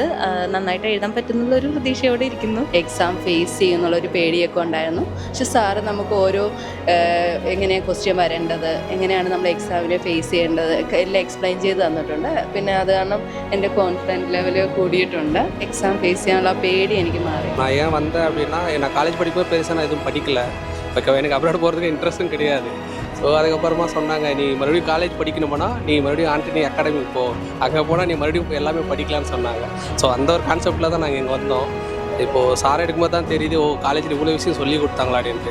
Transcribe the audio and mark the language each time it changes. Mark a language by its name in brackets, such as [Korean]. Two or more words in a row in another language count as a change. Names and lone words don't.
[Malayalam] നന്നായിട്ട് എഴുതാൻ പറ്റുന്നുള്ളൊരു പ്രതീക്ഷയോടെ ഇരിക്കുന്നു. [English] exam face [Malayalam] ചെയ്യുന്നുള്ളൊരു പേടിയൊക്കെ ഉണ്ടായിരുന്നു. പക്ഷെ സാറ് നമുക്ക് ഓരോ എങ്ങനെയാണ് ക്വസ്റ്റ്യൻ വരേണ്ടത്, എങ്ങനെയാണ് നമ്മൾ എക്സാമിനെ ഫേസ് ചെയ്യേണ്ടത് എല്ലാം എക്സ്പ്ലെയിൻ ചെയ്ത് തന്നിട്ടുണ്ട്. പിന്നെ അത് കാരണം എൻ്റെ [English] confidence level [Malayalam] കൂടിയിട്ടുണ്ട്. [English] exam face [Tamil] ചെയ്യാനുള്ള பேடி எனக்கு மாறி. நான் ஏன் வந்தேன் அப்படின்னா, நான் காலேஜ் படிக்கும்போது பெருசாக நான் எதுவும் படிக்கல. எனக்கு அப்ராட் போகிறதுக்கு இன்ட்ரெஸ்ட்டும் கிடையாது. ஸோ அதுக்கப்புறமா சொன்னாங்க, நீ மறுபடியும் காலேஜ் படிக்கணும்னா நீ மறுபடியும் ஆண்டனி அகாடமி போ, அங்கே போனால் நீ மறுபடியும் எல்லாமே படிக்கலாம்னு சொன்னாங்க. ஸோ அந்த ஒரு கான்செப்டில் தான் நாங்கள் இங்கே வந்தோம். இப்போது சார் எடுக்கும்போது தான் தெரியுது, காலேஜில் இவ்வளோ விஷயம் சொல்லி கொடுத்தாங்களா அப்படின்ட்டு.